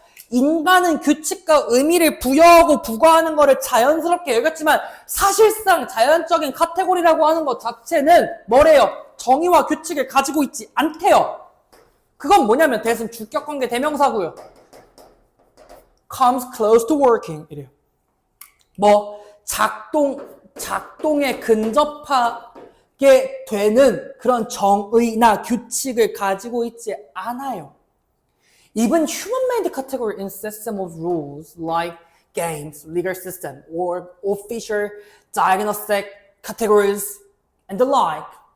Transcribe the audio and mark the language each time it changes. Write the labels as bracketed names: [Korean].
[Korean] 인간은 규칙과 의미를 부여하고 부과하는 것을 자연스럽게 여겼지만 사실상 자연적인 카테고리라고 하는 것 자체는 뭐래요? 정의와 규칙을 가지고 있지 않대요. 그건 뭐냐면 대신 주격관계 대명사고요. [English] comes close to working [Korean] 이래요. 뭐 작동에 근접하게 되는 그런 정의나 규칙을 가지고 있지 않아요. [English] Even human-made category in system of rules like games, legal system, or official diagnostic categories and the like.